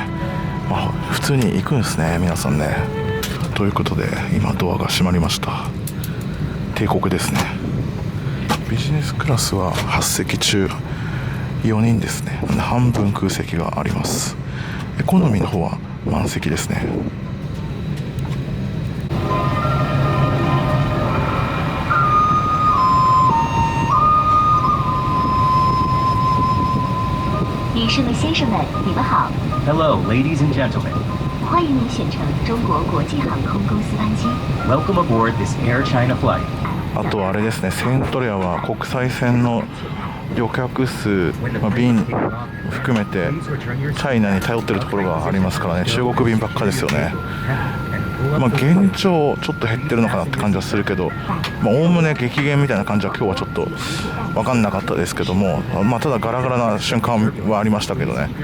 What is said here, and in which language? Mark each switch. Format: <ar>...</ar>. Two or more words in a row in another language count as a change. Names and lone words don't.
<ja>普通に行くんですね皆さんね。ということで今ドアが閉まりました。帝国ですね。ビジネスクラスは8席中4人ですね。半分空席があります。エコノミーの方は満席ですね。</ja> <zh>女士们、先生们，你们好。</zh> <en>Hello, ladies and gentlemen.</en> <zh>欢迎您选乘中国国际航空公司班机。</zh> <en>Welcome aboard this Air China flight.</en> <ja>あとあれですね、セントレアは国際線の旅客数、便含めてチャイナに頼ってるところがありますからね、中国便ばっかですよね。現状ちょっと減ってるのかなって感じはするけど、おおむね激減みたいな感じは今日はちょっと分かんなかったですけども、ただガラガラな瞬間はありましたけどね。</ja>